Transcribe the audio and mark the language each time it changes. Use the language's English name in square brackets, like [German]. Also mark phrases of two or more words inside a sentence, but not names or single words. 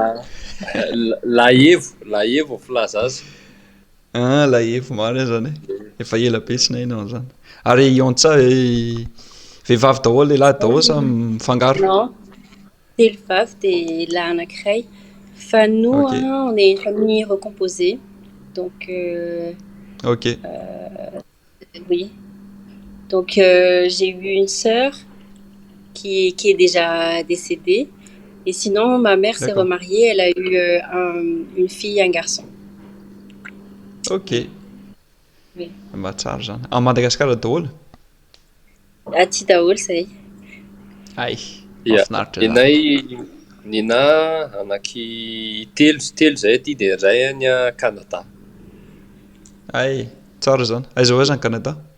[Malagasy] Lahevo filaza azy. La evo maro zany. Efa ela be tsy nahinao zany. Ary iantsa vehivavy daholo lehilahy daholo sa mifangaro. Non, telo vavy de lahy anankiray. [French] Fa nous, Ok. on est une famille recomposée. Donc, Ok. oui. Donc, j'ai eu une sœur qui est déjà décédée. Et sinon, ma mère s'est D'accord. remariée. Elle a eu une fille et un garçon. Ok. Oui. [Malagasy] Mba tsara zany. À Madagascar daholo. Aty daholo zay. Ay. Ya, Mahafinaritra zany. nenay nina anaky telo zay aty de ray any a Canada. Ay, tsara zany. Aiza ho aiza ny Canada?